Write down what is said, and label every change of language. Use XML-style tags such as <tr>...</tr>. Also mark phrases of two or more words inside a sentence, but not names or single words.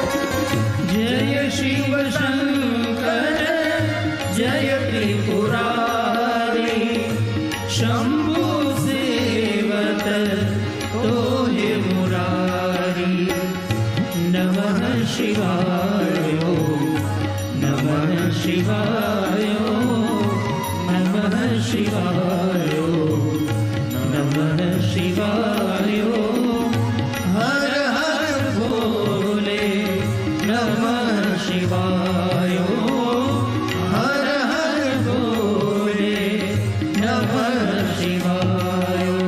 <hi>जय शिव शंकर जय त्रिपुरारी, शंभु सेवत तोहे मुरारी नमः शिवाय</hi> <sa>नमः शिवाय नमः शिवाय नमः शिवाय</sa> <hi>हर हर भोले</hi> <sa>नमः शिवाय</sa> <hi>हर हर भोले</hi> <sa>नमः शिवाय</sa>